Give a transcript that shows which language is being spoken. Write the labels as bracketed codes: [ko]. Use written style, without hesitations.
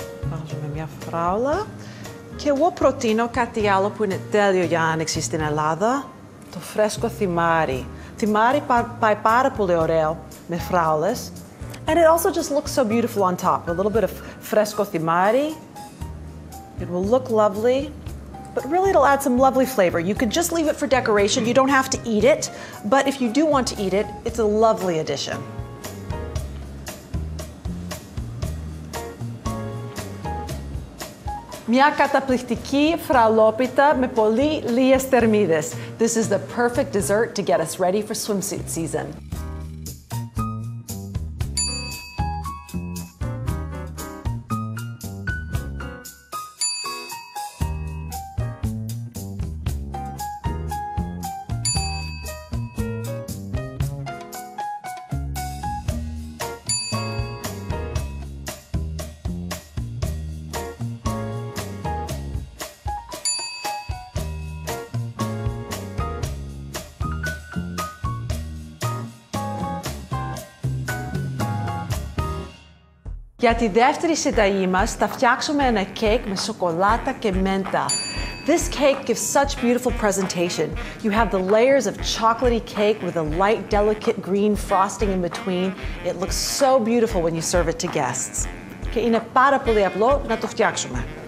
[el] Βάζουμε μια φράουλα. Και εγώ προτείνω κάτι άλλο που είναι τέλειο για άνοιξη στην Ελλάδα. Το φρέσκο θυμάρι. Θυμάρι πάει πάρα πολύ ωραίο με φράουλες. [en] And it also just looks so beautiful on top. A little bit of [el] fresco θυμάρι. [en] It will look lovely. But really it'll add some lovely flavor. You could just leave it for decoration. You don't have to eat it. But if you do want to eat it, it's a lovely addition. [el] Μια καταπληκτική φραλόπιτα με πολύ λίγες θερμίδες. [en] This is the perfect dessert to get us ready for swimsuit season. [el] Για τη δεύτερη συνταγή μας θα φτιάξουμε ένα κέικ με σοκολάτα και μέντα. [en] This cake gives such beautiful presentation. You have the layers of chocolatey cake with a light, delicate green frosting in between. It looks so beautiful when you serve it to guests. [el] Και είναι πάρα πολύ απλό να το φτιάξουμε.